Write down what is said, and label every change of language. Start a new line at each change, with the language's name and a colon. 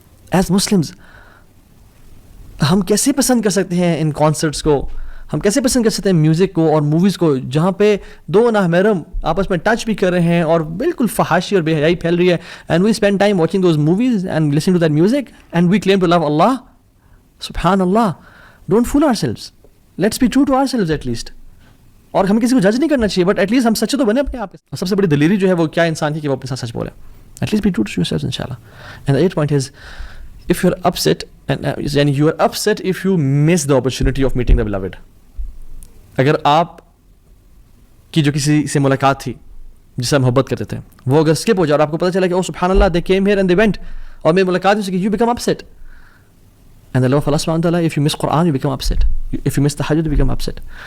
English: as Muslims
Urdu: ہم کیسے پسند کر سکتے ہیں ان کانسرٹس کو, ہم کیسے پسند کر سکتے ہیں میوزک کو اور موویز کو جہاں پہ دو نامحرم آپس میں ٹچ بھی کر رہے ہیں اور بالکل فحاشی اور بے حیائی پھیل رہی ہے,
English: And we spend time watching those movies and listening to that music and we claim to love Allah. سبحان اللہ, don't fool our selves, let's be true to our selves at least.
Urdu: اور ہمیں کسی کو جج نہیں کرنا چاہیے,
English: but at least
Urdu: ہم سچے تو بنے اپنے آپ کے. اور سب سے بڑی دلیری جو ہے وہ کیا انسان کی کہ وہ اپنے ساتھ سچ بولے.
English: At least be true to yourself انشاءاللہ. And the 8th point is if you're upset and you are upset if you miss the opportunity of meeting the beloved.
Urdu: اگر آپ کی جو کسی سے ملاقات تھی جس سے محبت کرتے تھے وہ اگر اسکپ ہو جائے اور آپ کو پتہ چلا کہ او سبحان اللہ
English: they came here and they went
Urdu: اور میری ملاقات ہو سکی,
English: you become upset. And the love of Allah subhanahu wa ta'ala, if you miss Quran you become upset, if you miss tahajjud you become upset.